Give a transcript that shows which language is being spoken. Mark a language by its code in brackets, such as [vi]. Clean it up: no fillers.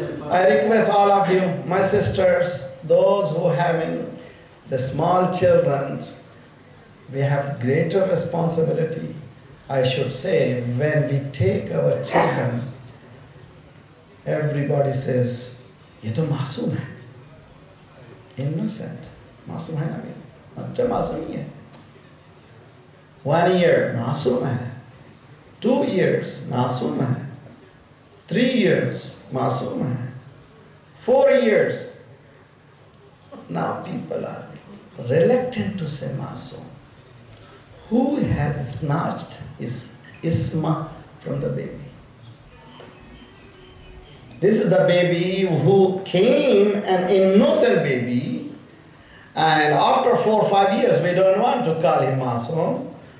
[en] I request all of you, my sisters, those who having the small children, we have greater responsibility. I should say, when we take our children, everybody says, [hi] ये तो मासूम है, innocent, मासूम है ना ये, अच्छा मासूम ही है. 1 year, मासूम है. 2 years, मासूम है. 3 years, मासूम है. [en] 4 years. Now people are reluctant to say masoom. Who has snatched his isma from the baby? This is the baby who came, an innocent baby, and after 4 or 5 years we don't want to call him masoom.